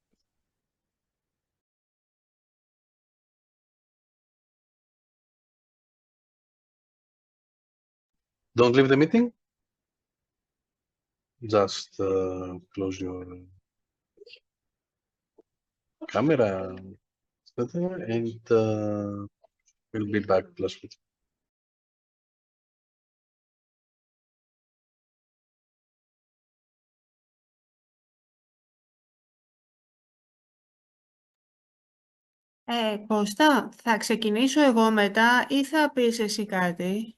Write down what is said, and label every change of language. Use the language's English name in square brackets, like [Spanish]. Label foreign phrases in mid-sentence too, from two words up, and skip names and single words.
[English] Don't leave the meeting. Just close your camera, and we'll be back plus 15. [Greek] Κώστα, θα ξεκινήσω εγώ μετά ή θα πεις εσύ κάτι?